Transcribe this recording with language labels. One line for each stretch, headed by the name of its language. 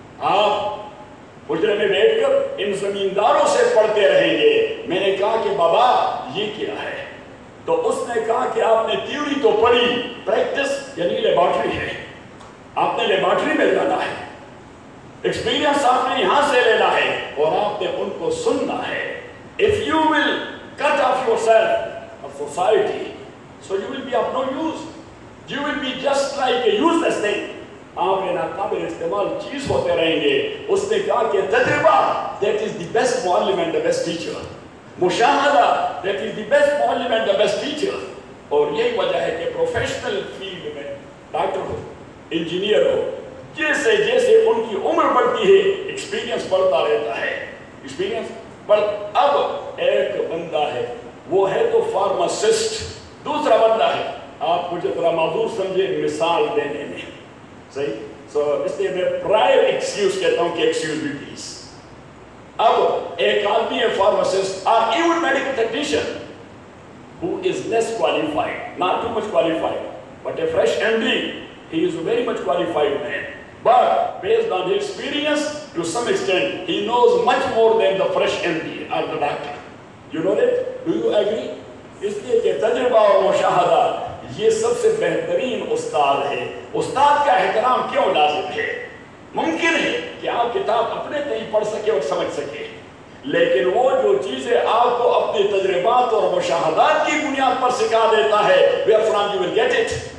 Urdu: آپ حجرے میں بیٹھ کر ان زمینداروں سے پڑھتے رہیں گے. میں نے کہا کہ بابا یہ کیا ہے؟ تو اس نے کہا کہ آپ نے تھیوری تو پڑھی, پریکٹس یعنی لیبارٹری ہے, آپ نے لیبارٹری میں جانا ہے, ایکسپیرینس آپ نے یہاں سے لینا ہے اور آپ نے ان کو سننا ہے.
English: If you will cut off yourself of society, so you will be of no use. You will be just like a useless thing.
Urdu: آپ نے ناقابل استعمال چیز ہوتے رہیں گے. اس نے کہا کہ تجربہ,
English: that is the best معلم and the best teacher. مشاہدہ, that is the best معلم and the best teacher.
Urdu: اور یہی وجہ ہے کہ پروفیشنل فیلڈ میں ڈاکٹر ہو, انجینئر ہو, جیسے جیسے ان کی عمر بڑھتی ہے ایکسپیرینس بڑھتا رہتا ہے ایکسپیرینس. پر اب ایک بندہ ہے, وہ ہے تو فارماسسٹ, دوسرا بندہ ہے, آپ مجھے ذرا معذور سمجھے مثال دینے میں, صحیح. سو اس لیے میں پرائر ایکسکیوز کہتا ہوں کہ ایکسکیوز بھی پلیز. اب ایک آدمی ہے فارماسسٹ اور even medical technician
English: who is less qualified, not too much qualified, but a fresh MD, he is a very much qualified man. But based on his experience, to some extent, he knows much more than the fresh MD or the doctor. You know that? Do you agree?
Urdu: اس لیے کہ تجربہ اور مشاہدہ یہ سب سے بہترین استاد ہے. استاد کا احترام کیوں لازم ہے؟ ممکن ہے کہ آپ کتاب اپنے تئیں پڑھ سکے اور سمجھ سکے، لیکن وہ جو چیزیں آپ کو اپنے تجربات اور مشاہدات کی بنیاد پر سکھا دیتا ہے،
English: where from you will get it،